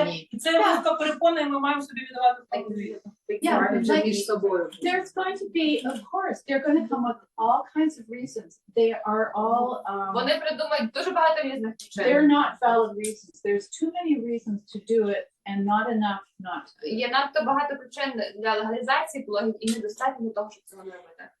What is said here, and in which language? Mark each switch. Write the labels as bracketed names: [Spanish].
[Ukrainian] І це велика перепона, і ми маємо собі віддавати справедливість. Між собою. [English] There's going to be, of course, they're going to come with all kinds of reasons. They are all, [Ukrainian] Вони придумають дуже багато різних причин. [English] they're not valid reasons. There's too many reasons to do it and not enough not to. [Ukrainian] Є надто багато причин для легалізації пологів і недостатньо для того, щоб цього не робити.